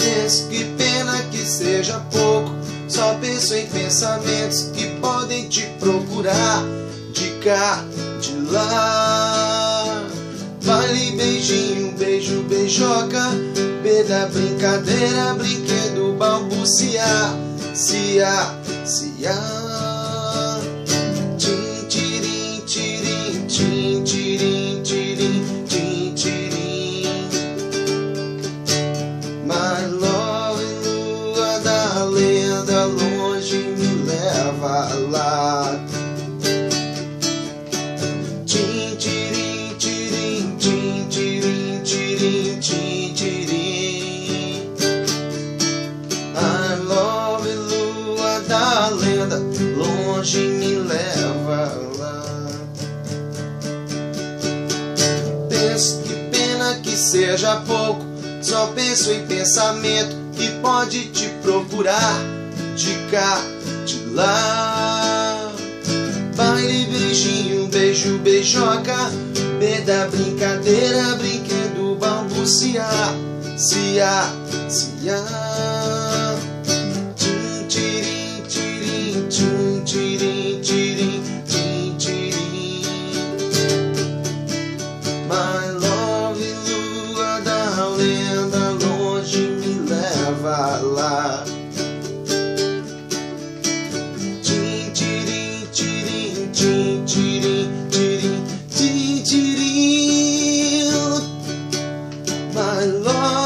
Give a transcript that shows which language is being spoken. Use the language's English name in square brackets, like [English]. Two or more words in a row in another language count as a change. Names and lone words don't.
[Portuguese] Penso que pena que seja pouco, só penso em pensamentos que podem te procurar de cá, de lá. Baile, beijinho, beijo, beijoca, B da brincadeira, brinquedo, balbuciar, ciá, ciá. Tim, tirim, tirim, tim, tirim, tirim, tim, tirim. [English] My love, [Portuguese] lua da lenda, longe me leva lá. Tim, tirim, tirim, tim, tirim, tirim, tim, tirim. [English] I love, [Portuguese] lua da lenda, longe me leva lá. Penso que pena que seja pouco, só penso em pensamento que pode te procurar de cá, de lá. Baile, beijinho, beijo, beijoca, B da brincadeira, brinquedo, balbuciar, ciá, ciá. Tim, tirim, tirim, tim, tirim, tirim, tim, tirim. [English] My love, [Portuguese] lua da lenda, longe me leva lá. Tim, tirim, tirim, tim, tirim, tirim, tim, tirim. [English] My love.